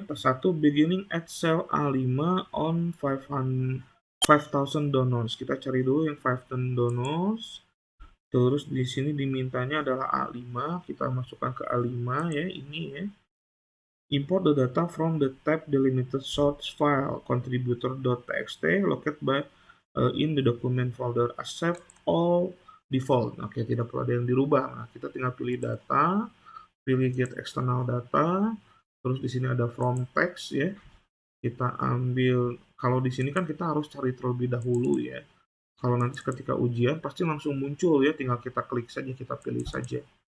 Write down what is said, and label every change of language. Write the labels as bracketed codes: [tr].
[en] Tas 1 beginning at cell A5 on 5,000 donors. [id] Kita cari dulu yang 5,000 donors. Terus di sini dimintanya adalah A5. Kita masukkan ke A5 ya, ini ya. [en] Import the data from the tab delimited source file contributor.txt located by in the document folder. Accept all default. [id] Oke, tidak perlu ada yang dirubah. Nah, kita tinggal pilih data, pilih get external data, terus di sini ada from text ya. Kita ambil, kalau di sini kan kita harus cari terlebih dahulu ya. Kalau nanti ketika ujian pasti langsung muncul ya, tinggal kita klik saja, kita pilih saja.